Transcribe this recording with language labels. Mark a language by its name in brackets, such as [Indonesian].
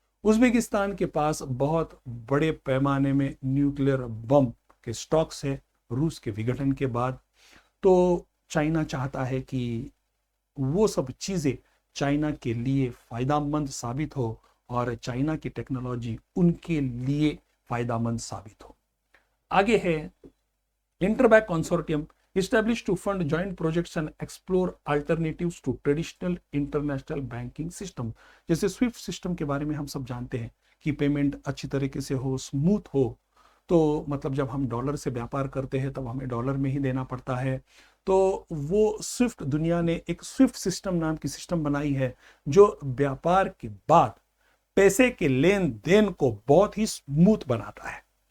[Hindi] Uzbekistan के पास बहुत बड़े पैमाने में न्यूक्लियर बम के स्टॉक्स है रूस के विघटन के बाद। तो चाइना चाहता है कि वो सब चीजें चाइना के लिए फायदामंद साबित हो और चाइना की टेक्नोलॉजी उनके लिए फायदामंद साबित हो। आगे है [English] Interbank consortium established to fund joint projects and explore alternatives to traditional international banking system। [Hindi] जैसे स्विफ्ट सिस्टम के बारे में हम सब जानते हैं कि पेमेंट अच्छी तरीके से हो, स्मूथ हो। तो मतलब जब हम डॉलर से व्यापार करते हैं तब हमें डॉलर में ही देना पड़ता है। तो वो स्विफ्ट, दुनिया ने एक स्विफ्ट सिस्टम नाम की सिस्टम बनाई है जो व्यापार के बाद पैसे के लेन देन को बहुत ही स्मूथ बनाता है।